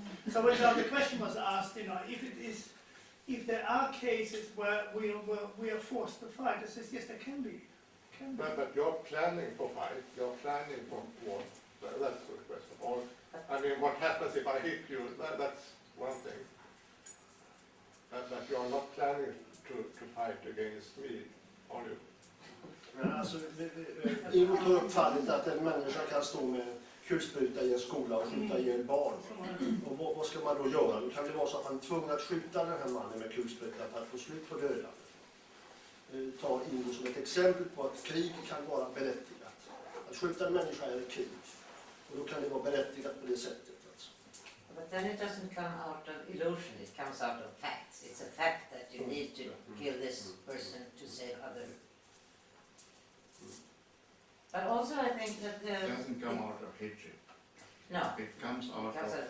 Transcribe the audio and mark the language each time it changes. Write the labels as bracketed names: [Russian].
[English] So when the question was asked, you know, if there are cases where we are forced to fight, I says, yes, there can be. But you're planning for fight, you're planning for war. That's the question. Or, I mean, what happens if I hit you? That's one thing. But you are not planning to fight against me, are you? [Swedish] Men alltså, Ingo tar upp fallet att en människa kan stå med en kulspruta i en skola och skjuta ihjäl barn. Och vad ska man då göra? Då kan det vara så att man är tvungen att skjuta den här mannen med kulspruta för att få slut på dödandet. Tar Ingo som ett exempel på att krig kan vara berättigat. Att skjuta en människa är ett krig. Och då kan det vara berättigat på det sättet. Alltså. [English] But then it doesn't come out of illusion, it comes out of facts. It's a fact that you need to kill this person to save other. But also I think that It doesn't come out of hatred. no, It comes out because of